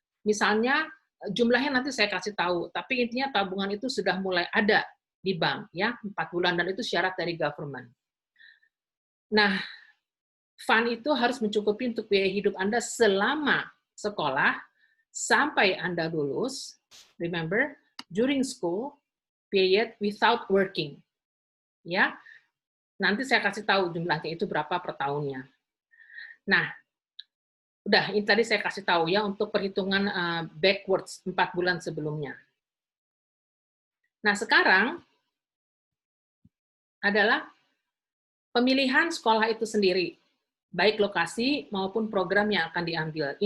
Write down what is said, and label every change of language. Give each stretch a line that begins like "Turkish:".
Indonesian: Misalnya jumlahnya nanti saya kasih tahu, tapi intinya tabungan itu sudah mulai ada di bank ya, 4 bulan, dan itu syarat dari government. Nah, fund itu harus mencukupi untuk biaya hidup Anda selama sekolah sampai Anda lulus.
English: Remember, during school period without working.
Indonesian: Ya, nanti saya kasih tahu jumlahnya itu berapa per tahunnya. Nah, udah ini tadi saya kasih tahu ya untuk perhitungan backwards 4 bulan sebelumnya. Nah, sekarang adalah pemilihan sekolah itu sendiri, baik lokasi maupun program yang akan diambil.